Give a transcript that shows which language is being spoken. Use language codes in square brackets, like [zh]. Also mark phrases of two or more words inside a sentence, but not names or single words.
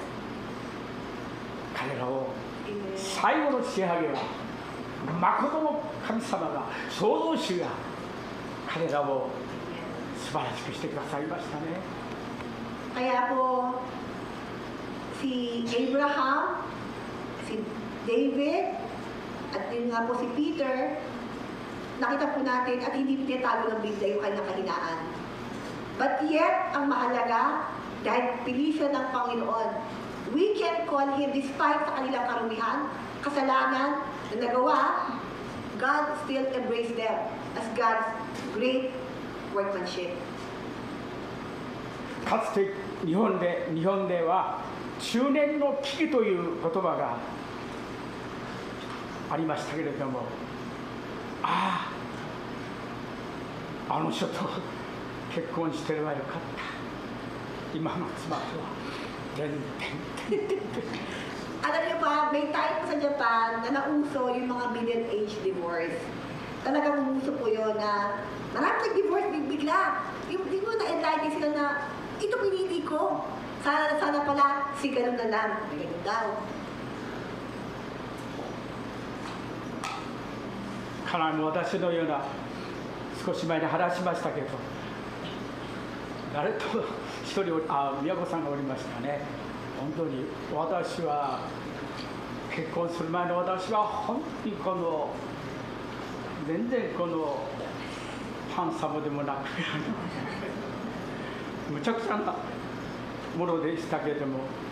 [ja] 彼らを最後の仕上げは誠の神様が創造主が彼らを素晴らしくしてくださいましたね。 [tl] Kaya po si Abraham, si David, at yun nga po si Peter, nakita po natin at hindi tinatago ng Biblia yung kanyang kahinaan. [en] But yet, [tl] ang mahalaga, dahil pili siya ng Panginoon, [en] we can call him, despite [tl] sa kanilang karumihan, kasalanan na nagawa, [en] God still embraced them as God's great workmanship. [ja] かつて日本では中年の危機という言葉がありましたけれどもあの人と結婚してればよかった今の妻とは [tl] Alam niyo ba, may time sa Japan na nauso yung mga [en] middle-age divorce. [tl] Talagang umuso po yun na maraming nag-divorce bigla. Yung na-enlighten sila na ito pinili ko. Sana pala si ganun na lang. Ganun daw. [ja] かなり私のような少し前に話しましたけど誰と一人宮子さんがおりましたね。本当に私は結婚する前の私は本当に全然ハンサムでもなくむちゃくちゃなものでしたけれども